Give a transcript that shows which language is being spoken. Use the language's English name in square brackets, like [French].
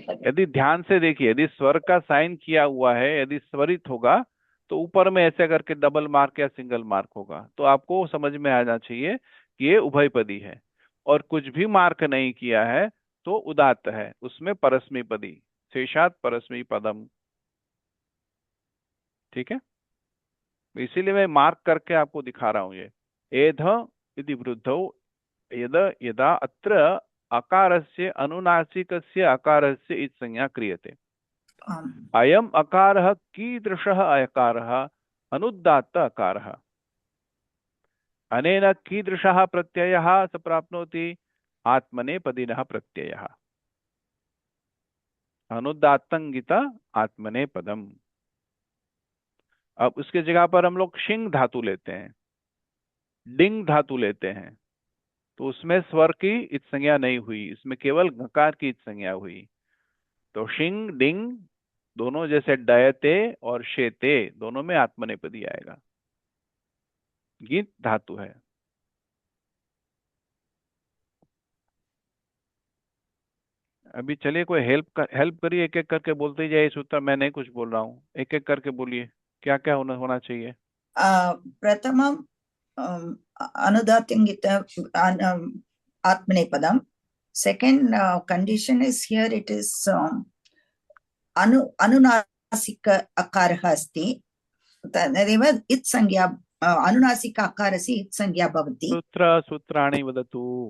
[Hindi] यदि ध्यान से देखिए, यदि स्वर का साइन किया हुआ है, यदि स्वरित होगा तो ऊपर में ऐसे करके डबल मार्क या सिंगल मार्क होगा, तो आपको समझ में आना चाहिए कि ये उभयपदी है. और कुछ भी मार्क नहीं किया है तो उदात्त है, उसमें परस्मैपदी, [Sanskrit] शेषात् परस्मैपदम. [Hindi] ठीक है. इसीलिए मैं मार्क करके आपको दिखा रहा हूं ये। [Sanskrit] एध इति वृद्धौ यद यदा अत्र अकारस्य अनुनासिकस्य अकारस्य इति संज्ञा क्रियते। अयम् अकारः कीदृशः अकारः? अनुदात्त अकारः। अनेन कीदृशः प्रत्ययः स प्राप्नोति? आत्मनेपदिनः प्रत्ययः। अनुदात्तंगित आत्मनेपदम। [Hindi] अब उसके जगह पर हम लोग शिंग धातु लेते हैं, डिंग धातु लेते हैं, तो उसमें स्वर की इत संज्ञा नहीं हुई, इसमें केवल घकार की इत संज्ञा हुई। तो शिंग डिंग दोनों जैसे डयते और शेते दोनों में आत्मनेपदी आएगा। गीत धातु है। अभी चलिए कोई हेल्प करिए, एक एक करके बोलते जाइए सूत्र। मैं नहीं कुछ बोल रहा हूँ, एक एक करके बोलिए क्या क्या होना चाहिए। [Sanskrit] प्रथमं अनुदात्तंगित आत्मनेपदम। [English] Second condition is here it is [Sanskrit] अनुनासिक अकारः अस्ति, तदेव इत् संज्ञा अनुनासिक अकारस्य इत् संज्ञा भवति। सूत्राणि वदतु।